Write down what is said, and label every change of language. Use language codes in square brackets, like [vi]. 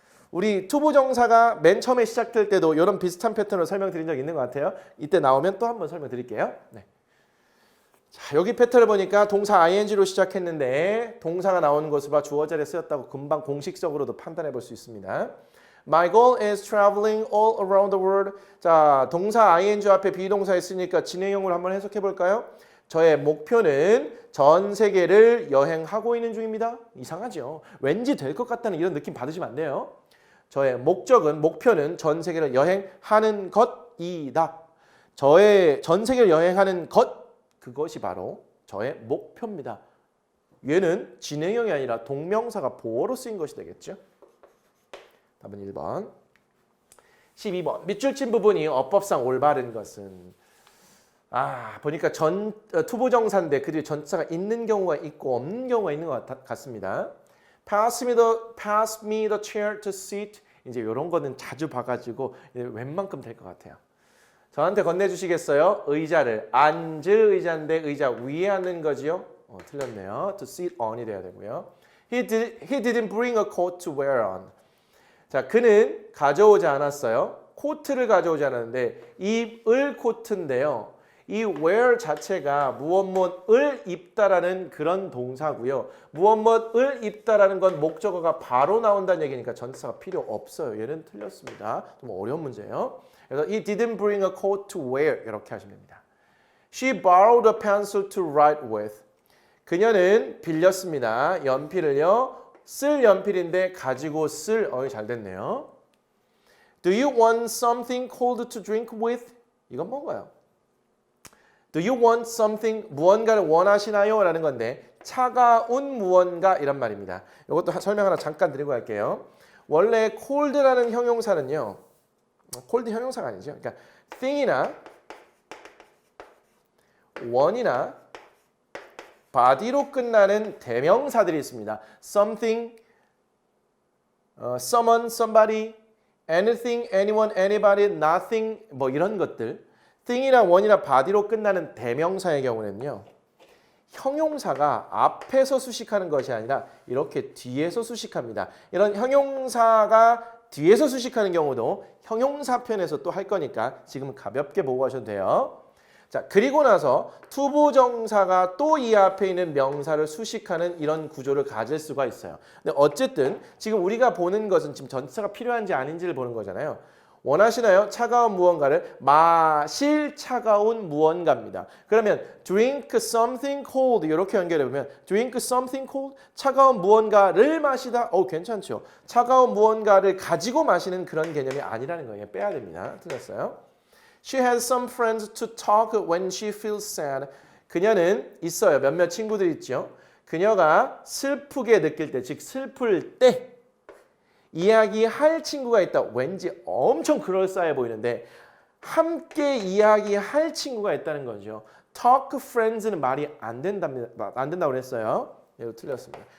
[ko] 우리 투부정사가 맨 처음에 시작될 때도 이런 비슷한 패턴으로 설명드린 적 있는 것 같아요. 이때 나오면 또 한번 설명드릴게요. 네. 자, 여기 패턴을 보니까 동사 ing로 시작했는데 동사가 나오는 것을 봐 주어 자리에 쓰였다고 금방 공식적으로도 판단해 볼 수 있습니다. [en] My goal is traveling all around the world. [ko] 자, 동사 ing 앞에 비동사 있으니까 진행형으로 한번 해석해 볼까요? 저의 목표는 전 세계를 여행하고 있는 중입니다. 이상하죠? 왠지 될 것 같다는 이런 느낌 받으시면 안 돼요. 저의 목표는 전 세계를 여행하는 것이다. 저의 전 세계를 여행하는 것 그것이 바로 저의 목표입니다. 얘는 진행형이 아니라 동명사가 보어로 쓰인 것이 되겠죠. 답은 1번. 12번. 밑줄 친 부분이 어법상 올바른 것은 보니까 투부정사인데 그 뒤에 전치사가 있는 경우가 있고 없는 경우가 있는 것 같습니다. [en] Pass me the chair to sit. [ko] 이제 이런 거는 자주 봐가지고 웬만큼 될 것 같아요. 저한테 건네주시겠어요? 의자를. 앉을 의자인데 의자 위에 앉는 거지요? 틀렸네요. [en] To sit on이 돼야 되고요. He didn't bring a coat to wear on. [ko] 자, 그는 가져오지 않았어요. 코트를 가져오지 않았는데 입을 코트인데요. 이 wear 자체가 무엇을 입다라는 그런 동사고요. 무엇을 입다라는 건 목적어가 바로 나온다는 얘기니까 전치사가 필요 없어요. 얘는 틀렸습니다. 좀 어려운 문제예요. [en] 그래서 he didn't bring a coat to wear [ko] 이렇게 하시면 됩니다. [en] She borrowed a pencil to write with. [ko] 그녀는 빌렸습니다. 연필을요. 쓸 연필인데 가지고 쓸 잘 됐네요. [en] Do you want something cold to drink with? [ko] 이건 뭔가요? [en] Do you want something [ko] 무언가를 원하시나요? 라는 건데 차가운 무언가 이런 말입니다. 이것도 설명 하나 잠깐 드리고 갈게요. 원래 cold라는 형용사는요. cold 형용사가 아니죠. 그러니까 thing이나 one이나 body로 끝나는 대명사들이 있습니다. something, someone, somebody, anything, anyone, anybody, nothing 뭐 이런 것들 thing이나 one이나 body로 끝나는 대명사의 경우는요. 형용사가 앞에서 수식하는 것이 아니라 이렇게 뒤에서 수식합니다. 이런 형용사가 뒤에서 수식하는 경우도 형용사편에서 또 할 거니까 지금은 가볍게 보고 가셔도 돼요. 자, 그리고 나서 투부정사가 또 이 앞에 있는 명사를 수식하는 이런 구조를 가질 수가 있어요. 근데 어쨌든 지금 우리가 보는 것은 지금 전치사가 필요한지 아닌지를 보는 거잖아요. 원하시나요? 차가운 무언가를 마실 차가운 무언가입니다. 그러면 [en] drink something cold [ko] 이렇게 연결해보면 drink something cold 차가운 무언가를 마시다 괜찮죠. 차가운 무언가를 가지고 마시는 그런 개념이 아니라는 거예요. 빼야 됩니다. 틀렸어요. [en] She has some friends to talk when she feels sad. [ko] 그녀는 있어요. 몇몇 친구들이 있죠. 그녀가 슬프게 느낄 때, 즉 슬플 때 이야기할 친구가 있다. 왠지 엄청 그럴싸해 보이는데 함께 이야기할 친구가 있다는 거죠. [en] Talk friends [ko] 는 말이 안 된다고 그랬어요. 얘도 틀렸습니다.